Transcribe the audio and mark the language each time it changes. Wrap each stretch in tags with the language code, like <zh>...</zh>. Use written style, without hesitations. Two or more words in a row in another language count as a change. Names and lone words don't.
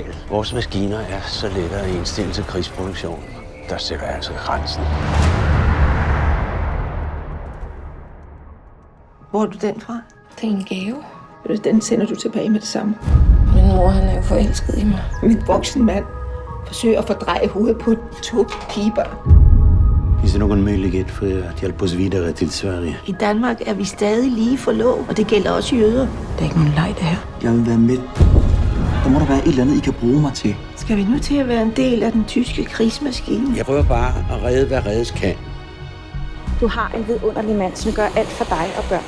<da>Vores maskiner er så lettere at indstille til krigsproduktion. Der sætter jeg altså grænsen. Hvor er du den fra? Det er en gave. Den sender du tilbage med det samme. Min mor, han er jo forelsket i mig. Min voksen mand forsøger at fordreje hovedet på 2 pigebørn.</da> <sv>Finns det någon möjlighet för att hjälpa oss vidare till Sverige?</sv> <da>I Danmark er vi stadig lige for lov, og det gælder også jøder. Det er ikke nogen leg, det her. Jeg vil være med. Der må der være et eller andet, I kan bruge mig til. Skal vi nu til at være en del af den tyske krigsmaskine? Jeg prøver bare at redde, hvad reddes kan. Du har en vidunderlig mand, som gør alt for dig og børnene.</da>